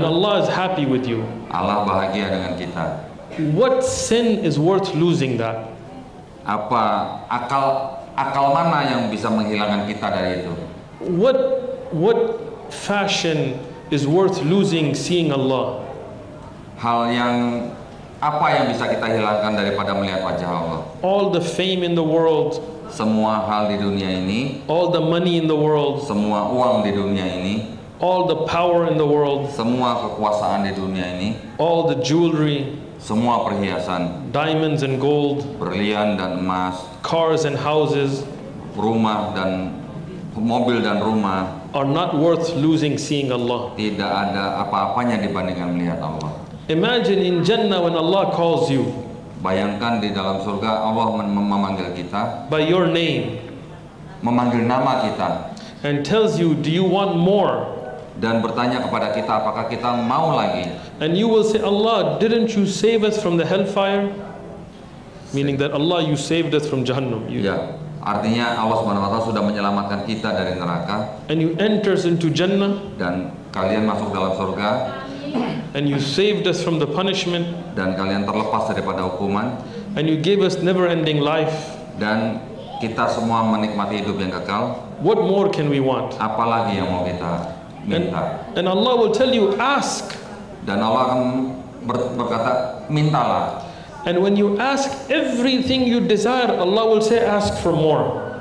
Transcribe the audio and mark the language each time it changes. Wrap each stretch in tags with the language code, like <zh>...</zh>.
<en>and Allah is happy with you.</en> <id>Allah bahagia dengan kita.</id> <en>What sin is worth losing that?</en> <id>Apa akal mana yang bisa menghilangkan kita dari itu?</id> <en>What fashion is worth losing seeing Allah?</en> <id>Hal yang apa yang bisa kita hilangkan daripada melihat wajah Allah?</id> <en>All the fame in the world,</en> <id>Semua hal di dunia ini,</id> <en>all the money in the world,</en> <id>semua uang di dunia ini,</id> <en>all the power in the world,</en> <id>semua kekuasaan di dunia ini,</id> <en>all the jewelry,</en> <id>semua perhiasan,</id> <en>diamonds and gold,</en> <id>berlian dan emas,</id> <en>cars and houses</en> <id>rumah dan mobil dan rumah,</id> <en>are not worth losing seeing Allah.</en> <id>tidak ada apa-apanya dibandingkan melihat Allah.</id> <en>Imagine in Jannah when Allah calls you</en> <id>Bayangkan di dalam surga Allah memanggil kita,</id> <en>by your name</en> <id>memanggil nama kita,</id> <en>and tells you, do you want more?</en> <id>dan bertanya kepada kita apakah kita mau lagi.</id> <en>And you will say, Allah, didn't you save us from the hellfire? Meaning that Allah, you saved us from Jahannam.</en> <id>Ya, artinya Allah Subhanahu wa taala sudah menyelamatkan kita dari neraka,</id> <en>And you enters into Jannah,</en> <id>dan kalian masuk dalam surga,</id> <en>and you saved us from the punishment,</en> <id>dan kalian terlepas daripada hukuman,</id> <en>and you gave us never-ending life.</en> <id>dan kita semua menikmati hidup yang kekal.</id> <en>What more can we want?</en> <id>Apalagi yang mau kita minta?</id> <en>And Allah will tell you, ask.</en> <id>Dan Allah akan berkata, mintalah.</id> <en>And when you ask everything you desire, Allah will say, ask for more.</en>